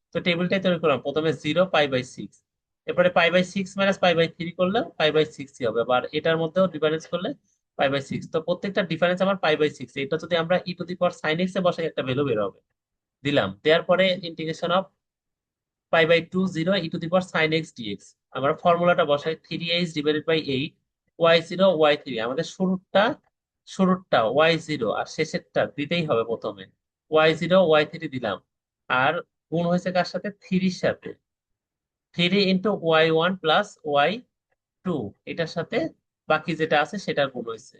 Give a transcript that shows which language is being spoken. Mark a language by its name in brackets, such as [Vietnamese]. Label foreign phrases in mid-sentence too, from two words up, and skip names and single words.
[Bangla] তো টেবিলটাই তৈরি করলাম, প্রথমে 0 π/6, এরপরে π/6 মাইনাস π/3 করলে π/6 হবে, আবার এটার মধ্যেও ডিফারেন্স করলে π/6। তো প্রত্যেকটা ডিফারেন্স আমার π/6, এটা যদি আমরা e⁻sin x এ বসাই একটা ভ্যালু বের হবে। দিলাম, দেওয়ার পরে [English] integration of [Bangla] π/2 0 e⁻sin x dx। আমরা ফর্মুলাটা বসাই 3h/8 y0 y3। আমাদের শুরুরটা y0 আর শেষেরটা দিতেই হবে প্রথমে, y0 y3 দিলাম। আর গুণ হয়েছে কার সাথে, 3 সাথে, 3 × y1 + y2, এটার সাথে বাকি যেটা আছে সেটা গুণ হয়েছে।